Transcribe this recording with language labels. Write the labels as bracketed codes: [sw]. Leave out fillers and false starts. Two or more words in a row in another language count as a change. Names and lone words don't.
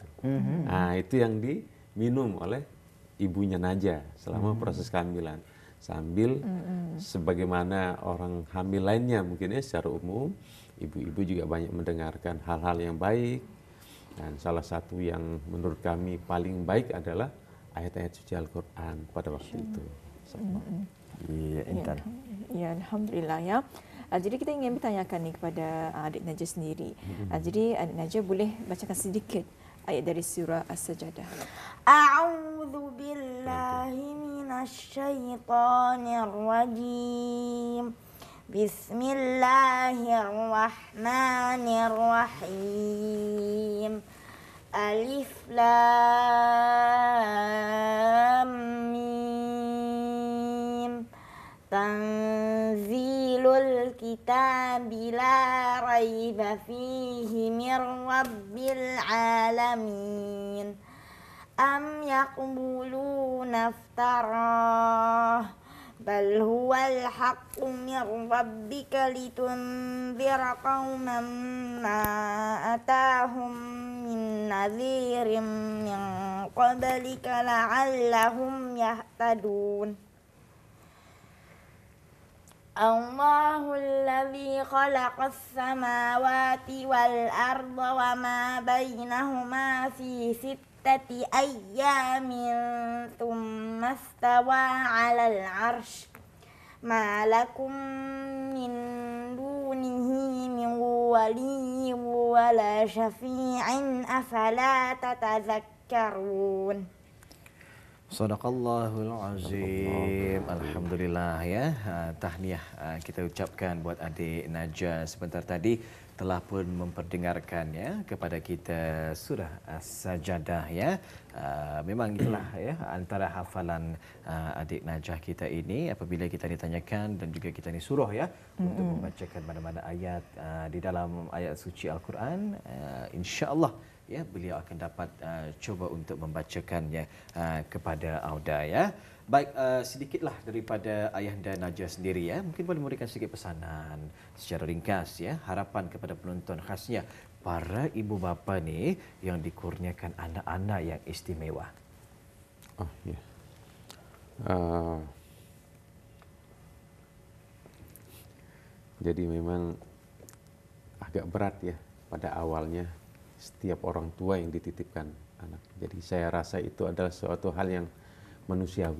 [id] Nah, itu yang diminum oleh ibunya Najah selama proses kehamilan, sambil sebagaimana orang hamil lainnya mungkin ya secara umum, ibu-ibu juga banyak mendengarkan hal-hal yang baik, dan salah satu yang menurut kami paling baik adalah ayat-ayat suci Al-Quran pada waktu itu. [ms] Iya, Intan. Ya, alhamdulillah ya. Jadi kita ingin bertanyakan ni kepada adik Najah sendiri. Jadi adik Najah boleh bacakan sedikit ayat dari surah As-Sajdah. [ar] أعوذ بالله من الشيطان الرجيم. بسم الله الرحمن الرحيم. ألف لام ميم. تنزيل الكتاب لا ريب فيه من رب العالمين. أم يقولون افتراه بل هو الحق من ربك لتنذر قوما ما أتاهم من نذير من قبلك لعلهم يهتدون. الله الذي خلق السماوات والأرض وما بينهما في ستة أيام ثم استوى على العرش ما لكم من دونه من ولي ولا شفيع أفلا تتذكرون. صدق الله العظيم. [ms] Alhamdulillah ya. Tahniah kita ucapkan buat adik Najah sebentar tadi telah pun memperdengarkan ya kepada kita surah As-Sajadah ya. Memang itulah ya antara hafalan adik Najah kita ini apabila kita ditanyakan dan juga kita disuruh ya untuk membacakan mana-mana ayat di dalam ayat suci Al-Quran, [ar] إن شاء الله [ms] ya beliau akan dapat cuba untuk membacakannya kepada Auda ya. Baik, sedikitlah daripada Ayahanda Najah sendiri ya. Mungkin boleh memberikan sedikit pesanan secara ringkas ya, harapan kepada penonton khasnya para ibu bapa ni yang dikurniakan anak-anak yang istimewa. Oh ya. [id] Jadi memang agak berat ya pada awalnya setiap orang tua yang dititipkan anak. Jadi saya rasa itu adalah suatu hal yang manusiawi.